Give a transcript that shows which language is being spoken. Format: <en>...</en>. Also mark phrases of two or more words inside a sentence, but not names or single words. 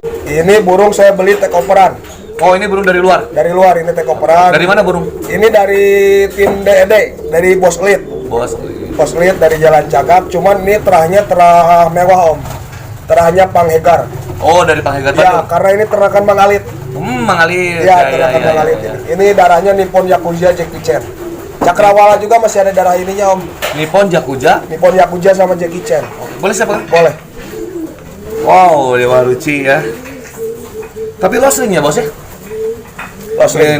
<id>Ini burung saya beli</id> <en>take overan.</en> <id>Oh, ini burung dari luar. Dari luar ini</id> <en>take overan.</en> <id>Dari mana burung? Ini dari tim DED, dari Bos Lead. Bos Lead dari Jalan Cagak, cuman ini terahnya terah mewah, Om. Terahnya Panghegar. Oh, dari Panghegar Ya, Bandung. karena ini ternakan Mang Alit. Mang Alit. Ya, ternakan Mang Alit ini. Ini darahnya Nippon Yakuza Jackie Chan. Cakrawala juga masih ada darah ininya, Om. Nippon Yakuza. Nippon Yakuza sama Jackie Chan. Boleh siapa? Boleh. Wow, Dewa Ruci ya. Tapi losing ya, Bos ya? Losing.</id>